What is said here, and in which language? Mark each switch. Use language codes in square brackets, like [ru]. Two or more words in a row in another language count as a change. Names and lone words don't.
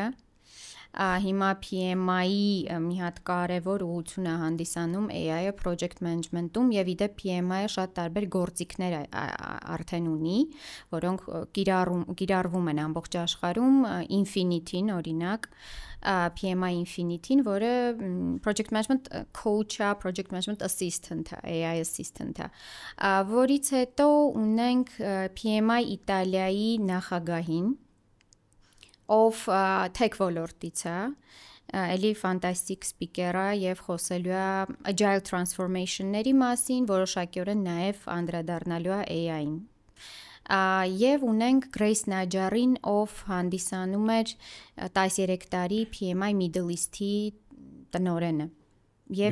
[hy] Հիմա PMI-ի մի հատ կարևոր ուղղություն է հանդիսանում AI-ը [en] project management- [hy] ում եւ իդեպ PMI-ը շատ տարբեր գործիքներ արդեն ունի, որոնք կիրառվում են ամբողջ աշխարհում, Infinity-ն օրինակ PMI Infinity-ն, որը [en] project management coach- [hy] ը, [en] project management assistant- [hy] ը, [en] AI assistant- [hy] ը, որից հետո ունենք PMI Իտալիայի նախագահին, ով tech ոլորտից է, էլի ֆանտաստիկ սպիկեր է եւ խոսելու է [en] agile transformation- [hy] ների մասին, որոշակիորեն նաեւ անդրադառնալու է AI-ին։ Եվ ունենք Grace Najjarին, ով հանդիսանում էր 13 տարի PMI Middle East-ի տնօրենը։ Եվ